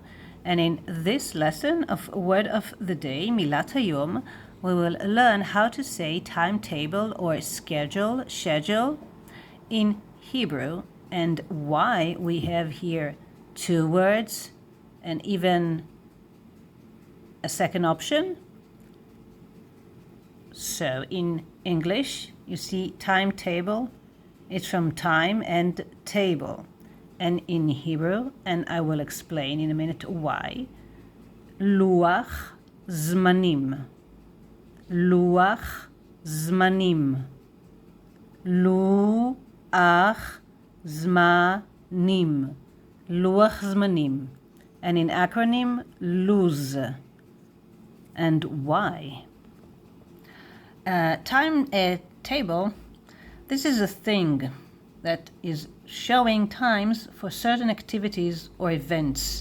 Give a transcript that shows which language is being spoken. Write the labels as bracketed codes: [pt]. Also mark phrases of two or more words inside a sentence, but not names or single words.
[en] And in this lesson of Word of the Day, [he] מילת היום, [en] we will learn how to say timetable or schedule in Hebrew, and why we have here two words and even a second option. So in English, you see timetable. It's from time and table. And in Hebrew, and I will explain in a minute why, [he] לוח זמנים. לוח זמנים. לוח זמנים. לוח זמנים. [en] And in acronym, lose. And why? Timetable. This is a thing that is showing times for certain activities or events.